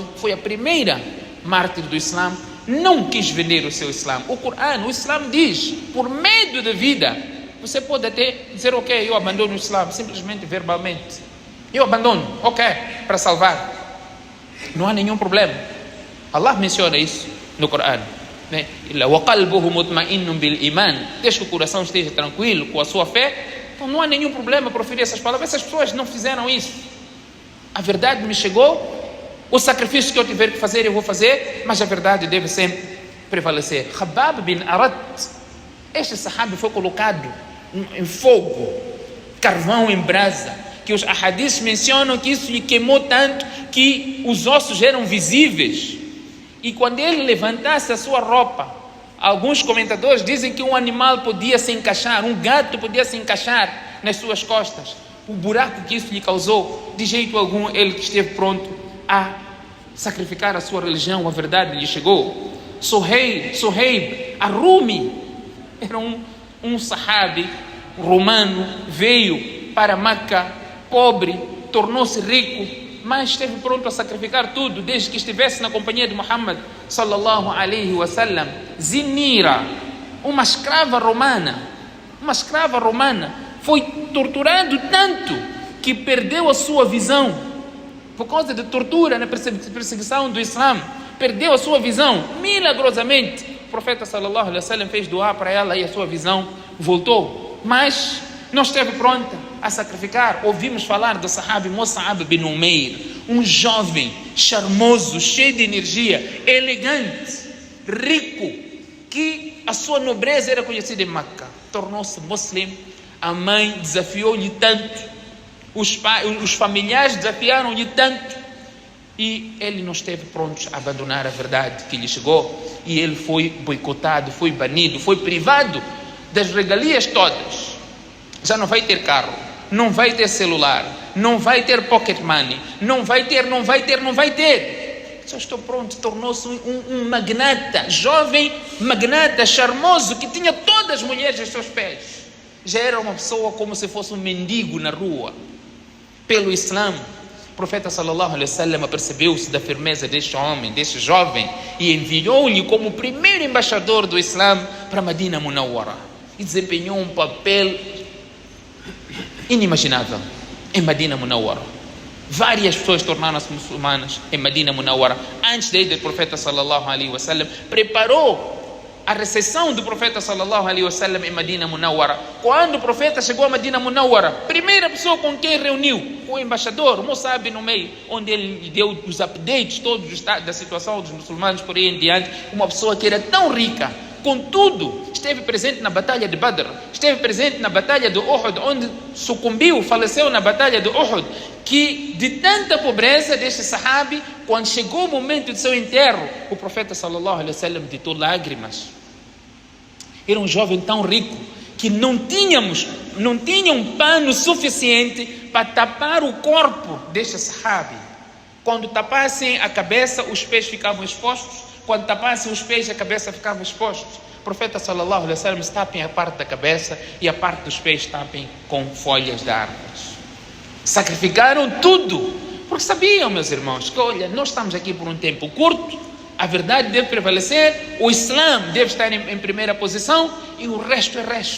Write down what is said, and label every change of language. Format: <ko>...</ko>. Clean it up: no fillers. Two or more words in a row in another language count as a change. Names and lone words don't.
<pt>Foi a primeira mártir do Islã. Não quis vender o seu Islã. O Islã diz, por medo da vida, você pode até dizer, ok, eu abandono o Islã, simplesmente verbalmente. Eu abandono, ok, para salvar. Não há nenhum problema. Allah menciona isso no Corão.</pt> <ar>وَقَلْبُهُ مُطْمَئِنٌ بِالْإِيمَانِ.</ar> <pt>Desde que o coração esteja tranquilo com a sua fé, então não há nenhum problema para proferir essas palavras. Essas pessoas não fizeram isso. A verdade me chegou, o sacrifício que eu tiver que fazer, eu vou fazer, mas a verdade deve sempre prevalecer. Khabbab bin Arat, este sahabi foi colocado em fogo, carvão em brasa, que os ahadis mencionam que isso lhe queimou tanto que os ossos eram visíveis. E quando ele levantasse a sua roupa, alguns comentadores dizem que um animal podia se encaixar, um gato podia se encaixar nas suas costas. O buraco que isso lhe causou, de jeito algum ele esteve pronto a sacrificar a sua religião. A verdade lhe chegou. Suhaib Ar-Rumi era um sahabi romano, veio para Meca pobre, tornou-se rico mas esteve pronto a sacrificar tudo, desde que estivesse na companhia de Muhammad</pt> <ar>صلى الله عليه وسلم.</ar> <pt>Zinira, uma escrava romana, foi torturado tanto que perdeu a sua visão, por causa de tortura na perseguição do Islã, perdeu a sua visão. Milagrosamente, o profeta</pt> <ar>صلى الله عليه وسلم</ar> <pt>fez doar para ela e a sua visão voltou, mas não esteve pronta a sacrificar. Ouvimos falar do sahabi Mus'ab bin Umair, um jovem charmoso, cheio de energia, elegante, rico, que a sua nobreza era conhecida em Meca. Tornou-se muslim. A mãe desafiou-lhe tanto, os familiares desafiaram-lhe tanto, e ele não esteve pronto a abandonar a verdade que lhe chegou, e ele foi boicotado, foi banido, foi privado das regalias todas. Já não vai ter carro, não vai ter celular, não vai ter</pt> <en>pocket money,</en> <pt>não vai ter. Só estou pronto. Tornou-se um magnata, jovem magnata, charmoso, que tinha todas as mulheres aos seus pés. Já era uma pessoa como se fosse um mendigo na rua. Pelo Islã, o profeta</pt> <ar>صلى الله عليه وسلم</ar> <pt>apercebeu-se da firmeza deste homem, deste jovem, e enviou-lhe como primeiro embaixador do Islã para Medina Munawwara, e desempenhou um papel inimaginável em Medina Munawwara. Várias pessoas tornaram-se muçulmanas em Medina Munawwara. Antes da ida do profeta</pt> <ar>صلى الله عليه وسلم,</ar> <pt>preparou a recepção do profeta</pt> <ar>صلى الله عليه وسلم</ar> <pt>em Medina Munawwara. Quando o profeta chegou a Medina Munawwara, primeira pessoa com quem reuniu, o embaixador Mus'ab bin Umair, onde ele lhe deu os updates todos da situação dos muçulmanos por aí em diante. Uma pessoa que era tão rica, contudo, esteve presente na batalha de Badr, esteve presente na batalha de Uhud, onde sucumbiu, faleceu na batalha de Uhud, que de tanta pobreza deste sahabi, quando chegou o momento de seu enterro, o profeta</pt> <ar>صلى الله عليه وسلم</ar> <pt>ditou lágrimas. Era um jovem tão rico que não tinha um pano suficiente para tapar o corpo deste sahabi. Quando tapassem a cabeça, os pés ficavam expostos. Quando tapassem os pés, a cabeça ficava exposta. O profeta</pt> <ar>صلى الله عليه وسلم</ar> <pt>tapem a parte da cabeça e a parte dos pés tapem com folhas de árvores. Sacrificaram tudo, porque sabiam, meus irmãos, que olha, nós estamos aqui por um tempo curto, a verdade deve prevalecer, o Islã deve estar em primeira posição, e o resto é resto.</pt>